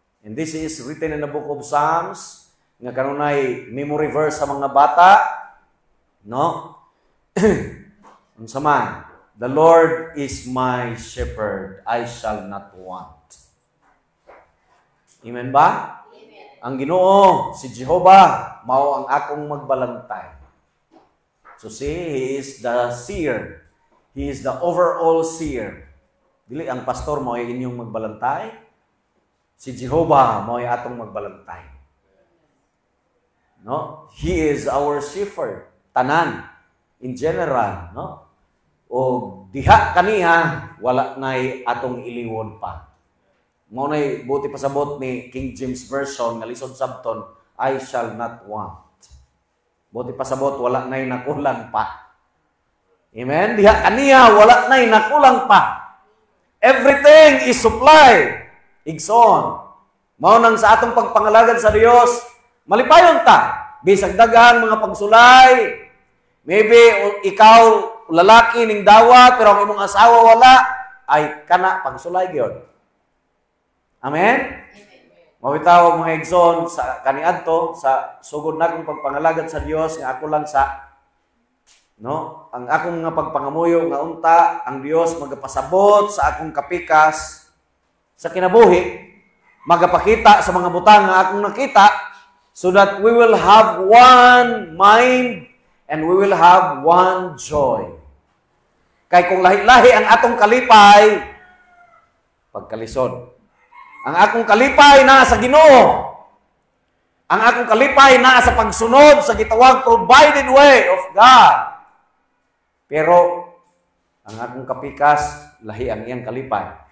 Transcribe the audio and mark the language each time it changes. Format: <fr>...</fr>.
<en>And this is written in the book of Psalms,</en> <ceb>nga kanunay memory verse sa mga bata,</ceb> <en>no? Unsa man, The Lord is my shepherd, I shall not want.</en> <ceb>Amen ba? Amen. Ang Ginoo, si Jehovah, mao ang akong magbalantay.</ceb> <en>So see, He is the seer. He is the overall seer.</en> <ceb>Dili ang pastor mo ay inyong magbalantay. Si Jehovah mo ay atong magbalantay.</ceb> <en>No? He is our shepherd. Tanan. In general. No?</en> <ceb>O diha kaniya, wala na'y atong iliwon pa. Mo na'y buti pasabot ni King James Version, nga lisod sabton,</ceb> <en>I shall not want.</en> <ceb>Buti pasabot, wala na'y nakulang pa. Amen? Diha kaniya, wala na'y nakulang pa.</ceb> <en>Everything is supplied.</en> <ceb>Igsoon. Mao nang sa atong pagpangalagad sa Dios, malipayon ta. Bisag daghang mga pagsulay. Maybe ikaw lalaki ning dawat pero ang imong asawa wala, ay kana pagsulay gyud. Amen? Mawitaw mga igsoon sa kaniadto sa sugod na akong pagpangalagad sa Dios nga ako lang sa ang akong nga pagpangamuyo nga unta ang Dios magapasabot sa akong kapikas sa kinabuhi, magapakita sa mga butang nga akong nakita</ceb> <en>so that we will have one mind and we will have one joy.</en> <ceb>Kay kung lahi-lahi ang atong kalipay, pagkalisod. Ang akong kalipay na sa Ginoo. Ang akong kalipay na sa pagsunod sa gitawag</ceb> <en>provided way of God.</en> <ceb>Pero ang akong kapikas, lahi ang iyang kalipay.</ceb>